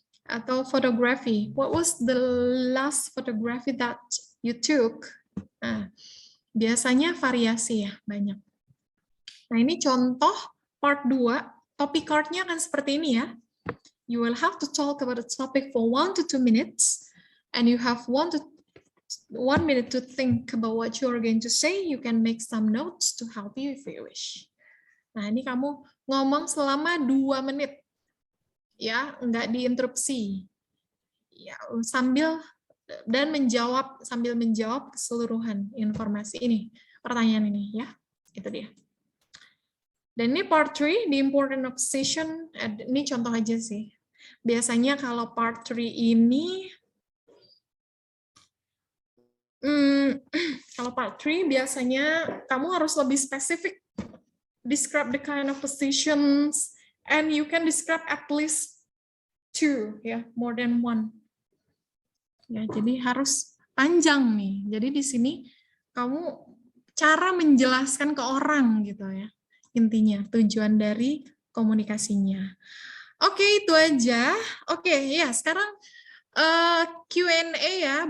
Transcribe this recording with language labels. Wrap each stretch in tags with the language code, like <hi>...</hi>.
<en>Atau photography, what was the last photography that you took?</en> <id>Nah, biasanya variasi ya, banyak. Nah, ini contoh part 2, topic card-nya akan seperti ini ya.</id> <en>You will have to talk about the topic for 1 to 2 minutes, and you have 1 minute to think about what you are going to say. You can make some notes to help you if you wish.</en> <id>Nah, ini kamu ngomong selama 2 menit. Ya, enggak diinterupsi. Ya, sambil menjawab keseluruhan informasi ini, pertanyaan ini ya. Itu dia. Dan ini part 3,</id> <en>the important of session,</en> <id>ini contoh aja sih. Biasanya kalau part 3 ini, kalau part 3 biasanya kamu harus lebih spesifik.</id> <en>Describe the kind of positions, and you can describe at least 2, ya, more than 1.</en> <id>Ya, jadi harus panjang nih. Jadi di sini kamu cara menjelaskan ke orang gitu ya. Intinya tujuan dari komunikasinya. Oke, itu aja. Oke, ya sekarang Q&A ya.</id>